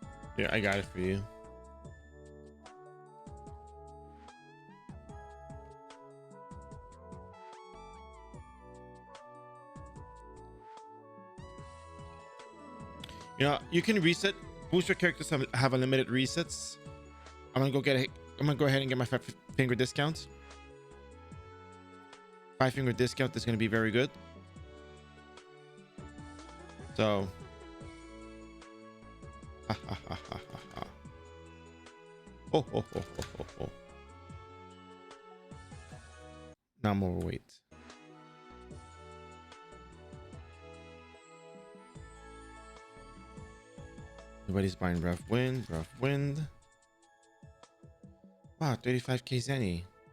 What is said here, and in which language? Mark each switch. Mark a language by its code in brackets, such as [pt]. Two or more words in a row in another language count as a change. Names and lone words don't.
[en] Yeah, I got it for you. You know, you can reset. Booster characters have unlimited resets. I'm gonna go ahead and get my 5-finger discount. 5-finger discount is gonna be very good. So, ha ha ha ha ha ha. Oh ho ho ho ho ho. Now I'm overweight. Nobody's buying rough wind. Rough wind. Wow, 35k Zenny.